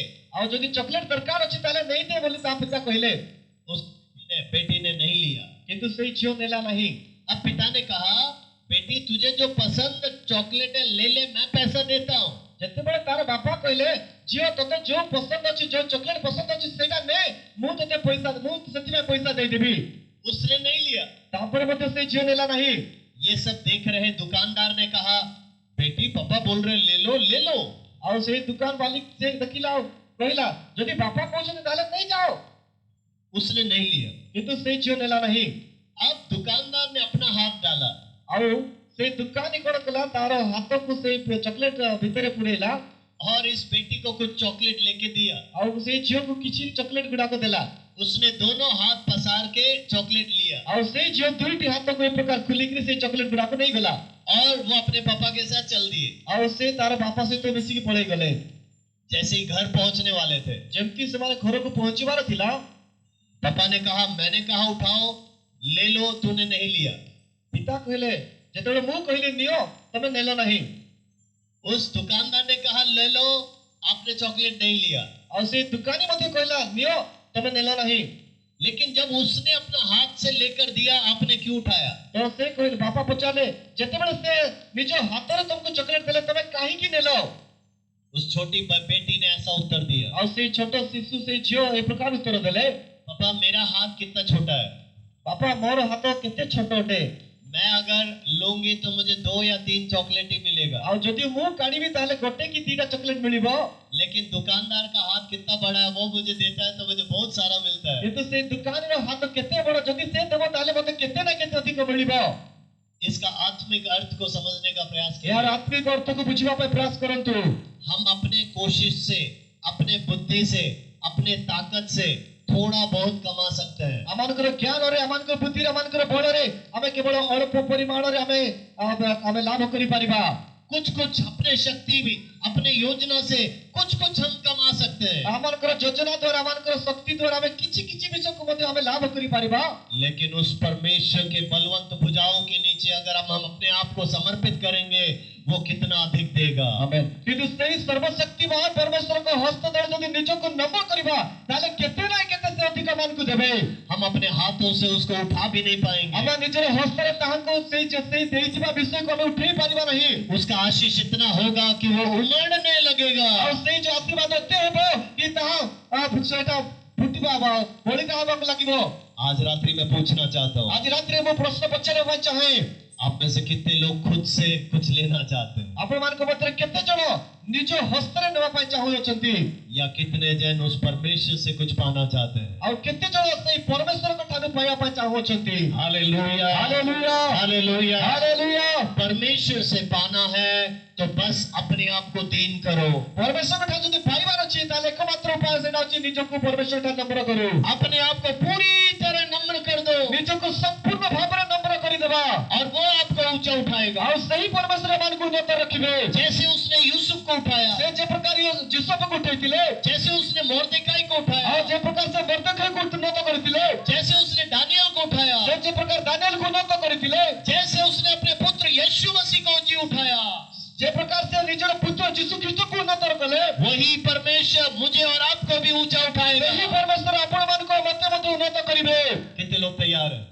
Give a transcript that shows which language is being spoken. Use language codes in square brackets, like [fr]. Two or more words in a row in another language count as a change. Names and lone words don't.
[or] ଆଉ ଯଦି ଚକୋଲେଟ ଦରକାର ଅଛି ତାହେଲେ ନେଇଦେ ବୋଲି ତା ପିତା କହିଲେ। [hi] बेटी ने नहीं लिया। [or] କିନ୍ତୁ ସେଇ ଝିଅ ନେଲା ନାହିଁ। [hi] अब पिता ने कहा बेटी तुझे जो पसंद चॉकलेट है ले ले, मैं पैसा देता हूँ। [or] ଯେତେବେଳେ ତାର ବାପା କହିଲେ ଝିଅ ତତେ ଯୋଉ ପସନ୍ଦ ଅଛି, ଯୋଉ ଚକୋଲେଟ ପସନ୍ଦ ଅଛି ସେଇଟା ନେ, ମୁଁ ତତେ ପଇସା, ମୁଁ ସେଥିପାଇଁ ପଇସା ଦେଇଦେବି। [hi] उसने नहीं लिया। [or] ତାପରେ ମଧ୍ୟ ସେଇ ଝିଅ ନେଲା ନାହିଁ। [hi] ये सब देख रहे दुकानदार ने कहा बेटी पापा बोल रहे ले लो ले लो। [or] ଆଉ ସେଇ ଦୋକାନ ମାଲିକ ସେ ଦେଖିଲା ଆଉ କହିଲା ଯଦି ବାପା କହୁଛନ୍ତି ତାହେଲେ ନେଇଯାଅ। [hi] उसने नहीं लिया। [or] କିନ୍ତୁ ସେଇ ଝିଅ ନେଲା ନାହିଁ। [hi] अब दुकानदार ने अपना हाथ डाला [or] ଆଉ ସେଇ ଦୋକାନୀ କଣ କଲା, ତାର ହାତକୁ ସେଇ ଚକୋଲେଟ ଭିତରେ ପୁରେଇଲା [hi] और इस बेटी को कुछ चॉकलेट लेके दिया। [or] ଆଉ ସେଇ ଝିଅକୁ କିଛି ଚକୋଲେଟ ଗୁଡାକ ଦେଲା। [hi] उसने दोनों हाथ पसार के चॉकलेट लिया [or] ଆଉ ସେଇ ଝିଅ ଦୁଇଟି ହାତକୁ ଏ ପ୍ରକାର ଖୋଲିକିରି ସେଇ ଚକୋଲେଟ ଗୁଡାକୁ ନେଇଗଲା [hi] और वो अपने पापा के साथ चल दिए। [or] ଆଉ ସେ ତାର ବାପା ସହିତ ମିଶିକି ପଳେଇ ଗଲେ। [hi] जैसे ही घर पहुंचने वाले थे, [or] ଯେମିତି ସେମାନେ ଘରକୁ ପହଞ୍ଚିବାର ଥିଲା [hi] पापा ने कहा, मैंने कहा उठाओ, ले लो, तूने नहीं लिया। [or] ପିତା କହିଲେ ଯେତେବେଳେ ମୁଁ କହିଲି ନିଅ ତମେ ନେଲ ନାହିଁ। [hi] उस दुकानदार ने कहा, ले लो, आपने चॉकलेट नहीं लिया। [or] ଆଉ ସେଇ ଦୋକାନୀ ମଧ୍ୟ କହିଲା ନିଅ ତମେ ନେଲ ନାହିଁ। [hi] लेकिन जब उसने अपना हाथ से लेकर दिया, आपने क्यों उठाया? [or] ତ ସେ କହିଲେ ବାପା ପଚାରିଲେ ଯେତେବେଳେ ସେ ନିଜ ହାତରେ ତମକୁ ଚକୋଲେଟ ଦେଲେ ତମେ କାହିଁକି ନେଲ? [hi] उस छोटी बेटी ने ऐसा उत्तर दिया, [or] ଆଉ ସେଇ ଛୋଟ ଶିଶୁ ସେଇ ଝିଅ ଏ ପ୍ରକାର ଉତ୍ତର ଦେଲେ [hi] पापा मेरा हाथ कितना छोटा है, [or] ବାପା ମୋର ହାତ କେତେ ଛୋଟ ଅଟେ। [hi] मैं अगर लूंगी तो मुझे 2 या 3 चॉकलेट ही मिलेगा। [or] ଆଉ ଯଦି ମୁଁ କାଢିବି ତାହେଲେ ଗୋଟେ କି ଦିଟା ଚକୋଲେଟ ମିଳିବ। [hi] लेकिन दुकानदार का हाथ कितना बड़ा है, वो मुझे देता है तो मुझे बहुत सारा मिलता है। [or] କିନ୍ତୁ ସେଇ ଦୋକାନୀର ହାତ କେତେ ବଡ, ଯଦି ସେ ଦେବ ତାହେଲେ ମତେ କେତେ ନା କେତେ ଅଧିକ ମିଳିବ। [hi] इसका आत्मिक अर्थ को समझने का प्रयास [or] ଏହାର [hi] करें। [or] ଆତ୍ମିକ ଅର୍ଥକୁ ବୁଝିବା ପାଇଁ ପ୍ରୟାସ କରନ୍ତୁ। [hi] हम अपने कोशिश से, अपने बुद्धि से, अपने ताकत से थोड़ा बहुत कमा सकते हैं। [or] ଆମମାନଙ୍କର ଜ୍ଞାନରେ, ଆମମାନଙ୍କର ବୁଦ୍ଧିରେ, ଆମମାନଙ୍କର ବଳରେ ଆମେ କେବଳ ଅଳ୍ପ ପରିମାଣରେ ଆମେ ଲାଭ କରିପାରିବା। [hi] कुछ अपने शक्ति भी, अपने योजना से कुछ हम कमा सकते हैं। [or] ଆମମାନଙ୍କର ଯୋଜନା ଦ୍ୱାରା, ଆମମାନଙ୍କର ଶକ୍ତି ଦ୍ୱାରା ଆମେ କିଛି କିଛି ବିଷୟକୁ ମଧ୍ୟ ଆମେ ଲାଭ କରିପାରିବା। [hi] लेकिन उस परमेश्वर के बलवंत भुजाओं के नीचे अगर हम अपने आप को समर्पित करेंगे, वो कितना अधिक देगा। आमेन। [or] କିନ୍ତୁ ସେଇ ସର୍ବଶକ୍ତିମାନ ପରମେଶ୍ୱରଙ୍କ ହସ୍ତ ତଳେ ଯଦି ନିଜକୁ ନମ କରିବା ତାହେଲେ କେତେ ନା କେତେ ସେ ଅଧିକ ଆମମାନଙ୍କୁ ଦେବେ। [hi] हम अपने हाथों से उसको उठा भी नहीं पाएंगे। [or] ଆମେ ନିଜର ହସ୍ତରେ ତାହାଙ୍କୁ ସେଇ ଦେଇଥିବା ବିଷୟକୁ ଆମେ ଉଠେଇ ପାରିବା ନାହିଁ। [hi] उसका आशीष इतना होगा कि वो उमड़ने लगेगा। [or] ଆଉ ସେଇ ଯୋଉ ଆଶୀର୍ବାଦ ଏତେ ହେବ କି ତାହା ସେଇଟା ଫୁଟିବା ବଳିକା ହେବାକୁ ଲାଗିବ। [hi] आज रात्रि में पूछना चाहता हूँ, [or] ଆଜି ରାତିରେ ମୁଁ ପ୍ରଶ୍ନ ପଚାରିବା ପାଇଁ ଚାହେଁ, [hi] आप में से कितने लोग खुद से कुछ लेना चाहते हैं, [or] ଆପଣମାନଙ୍କ ମଧ୍ୟରେ କେତେ ଜଣ ନିଜ ହସ୍ତରେ ନେବା ପାଇଁ ଚାହୁଁଅଛନ୍ତି? [hi] या कितने जन उस परमेश्वर से कुछ पाना चाहते हैं? [or] ଆଉ କେତେ ଜଣ ସେଇ ପରମେଶ୍ୱରଙ୍କ ଠାରୁ ପାଇବା ପାଇଁ ଚାହୁଁଅଛନ୍ତି? [hi] हालेलुया, [or] ହାଲେଲୁୟା, [hi] हालेलुया। [or] ହାଲେଲୁୟା। [hi] परमेश्वर से पाना है तो बस अपने आप को दीन करो। [or] ପରମେଶ୍ୱରଙ୍କ ଠାରୁ ଯଦି ପାଇବାର ଅଛି ତାହେଲେ एकमात्र ଉପାୟ ସେଇଟା ଅଛି ନିଜକୁ ପରମେଶ୍ୱର ଠାରୁ ନମ୍ର କରୁ। [hi] अपने आप को पूरी तरह नम्र कर दो [or] ନିଜକୁ ସମ୍ପୂର୍ଣ୍ଣ ଭାବରେ ନମ୍ର କରିଦେବା। [hi] और वो आपको ऊंचा उठाएगा। [or] ଆଉ ସେହି ପରମେଶ୍ୱର ଏମାନଙ୍କୁ ଉନ୍ନତ ରଖିବେ। [hi] जैसे उसने यूसुफ को उठाया, [or] ସେ ଯେ ପ୍ରକାର ଯୀଶୁକୁ ଉଠେଇଥିଲେ, [hi] जैसे उसने मोर्देकाई को [or] ଆଉ [hi] उठाया, [or] ଯେ ପ୍ରକାର ସେ ମର୍ଦ୍ଦୋଖାଇକୁ ଉନ୍ନତ କରିଥିଲେ, [hi] जैसे उसने दानियल को उठाया, [or] ସେ ଯେ ପ୍ରକାର ଦାନିଏଲକୁ ଉନ୍ନତ କରିଥିଲେ, [hi] जैसे उसने अपने पुत्र यीशु मसीह को जी उठाया, जे प्रकार से [or] ନିଜର ପୁତ୍ର ଯୀଶୁ ଖ୍ରୀଷ୍ଟକୁ ଉନ୍ନତ କଲେ, [hi] वही परमेश्वर मुझे और आपको भी ऊंचा उठाएगा। [or] ସେହି ପରମେଶ୍ୱର ଆପଣମାନଙ୍କୁ ମୋତେ ମଧ୍ୟ ଉନ୍ନତ କରିବେ। [hi] कितने लोग तैयार हैं?